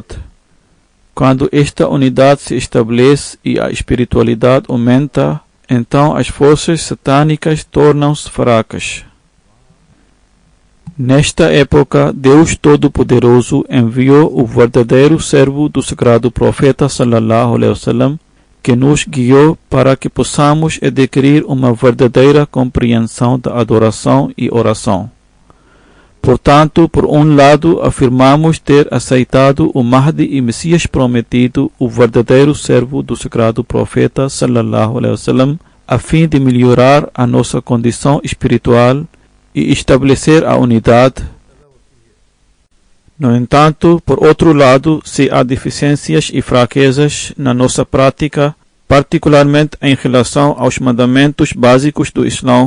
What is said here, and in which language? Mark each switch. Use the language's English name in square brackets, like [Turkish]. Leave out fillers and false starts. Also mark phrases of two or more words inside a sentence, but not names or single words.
[Portuguese] Quando esta unidade se estabelece e a espiritualidade aumenta, então as forças satânicas tornam-se fracas. Nesta época, Deus Todo-Poderoso enviou o verdadeiro servo do sagrado profeta [Arabic] صلى الله عليه وسلم, [Portuguese] que nos guiou para que possamos adquirir uma verdadeira compreensão da adoração e oração. Portanto, por um lado, afirmamos ter aceitado o Mahdi e Messias prometido, o verdadeiro servo do sagrado profeta [Arabic] صلى الله عليه وسلم, [Portuguese] a fim de melhorar a nossa condição espiritual e estabelecer a unidade. No entanto, por outro lado, se há deficiências e fraquezas na nossa prática, particularmente em relação aos mandamentos básicos do Islão,